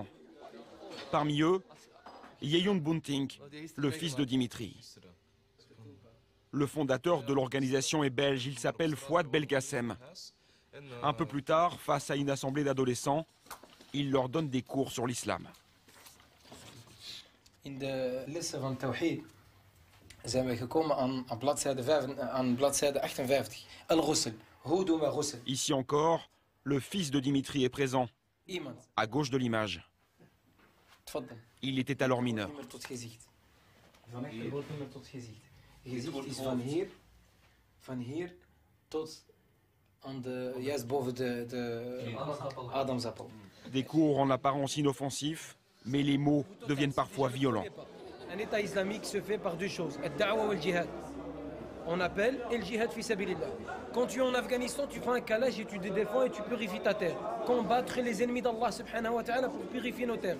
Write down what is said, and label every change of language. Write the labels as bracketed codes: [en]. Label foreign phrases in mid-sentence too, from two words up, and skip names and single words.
[fr] Parmi eux, Yeyoun Bunting, le fils de Dimitri. Le fondateur de l'organisation est belge, il s'appelle Fouad Belkacem. Un peu plus tard, face à une assemblée d'adolescents, il leur donne des cours sur l'islam. [nl] zijn we gekomen aan bladzijde 58. Al-Ghusl. Hoe doen we ghusl? [fr] Ici encore, le fils de Dimitri est présent, à gauche de l'image. Il était alors mineur. [nl] Je ziet is van hier tot aan de, juist boven de Adamsappel. [fr] Des cours en apparence inoffensifs, mais les mots deviennent parfois violents. Un État islamique se fait par deux choses, ad-da'wa ou al-jihad. On appelle et le [ar] جهاد في سبيل الله. [fr] Quand tu es en Afghanistan, tu fais un calage et tu te défends et tu purifies ta terre. Combattre les ennemis d'Allah [ar] سبحانه وتعالى [fr] pour purifier nos terres.